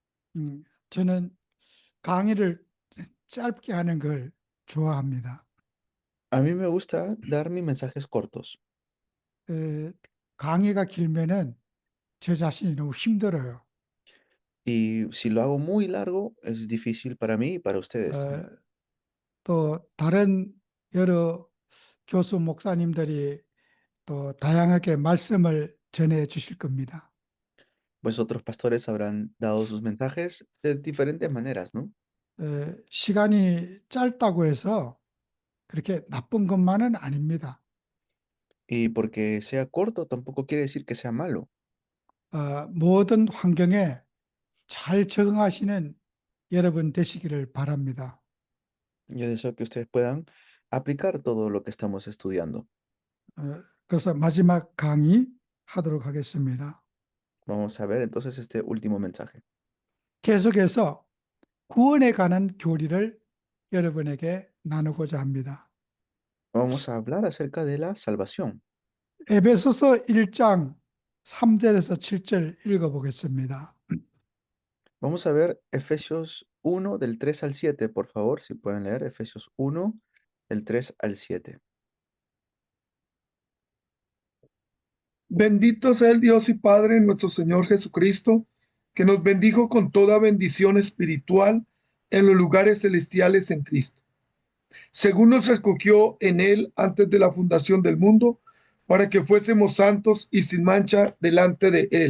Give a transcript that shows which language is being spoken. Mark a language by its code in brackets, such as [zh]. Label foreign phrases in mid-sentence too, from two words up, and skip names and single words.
[ko] 저는 강의를 짧게 하는 걸 좋아합니다. [es] A mí me gusta dar mis mensajes cortos [ko] 에, 강의가 길면은 저 자신이 너무 힘들어요. [es] y si lo hago muy largo es difícil para mí y para ustedes 어, también. [ko] 또 다른 여러 교수 목사님들이 또 다양하게 말씀을 전해 주실 겁니다. [es] Pues otros pastores habrán dado sus mensajes de diferentes maneras, ¿no? [ko] 시간이 짧다고 해서 그렇게 나쁜 것만은 아닙니다. [es] Y porque sea corto tampoco quiere decir que sea malo. [ko] 모든 환경에 잘 적응하시는 여러분 되시기를 바랍니다. [es] Yo deseo que ustedes puedan aplicar todo lo que estamos estudiando. [ko] 그래서 마지막 강의 하도록 하겠습니다. [es] Vamos a ver entonces este último mensaje. [ko] 계속해서 구원에 관한 교리를 여러분에게 나누고자 합니다. [es] Vamos a hablar acerca de la salvación. [ko] 에베소서 1장 3절에서 7절 읽어보겠습니다. [es] Vamos a ver Efesios 1 del 3 al 7, por favor, si pueden leer Efesios 1 del 3 al 7. Bendito sea el Dios y Padre de nuestro Señor Jesucristo, que nos bendijo con toda bendición espiritual en los lugares celestiales en Cristo, según nos escogió en Él antes de la fundación del mundo, para que fuésemos santos y sin mancha delante de Él.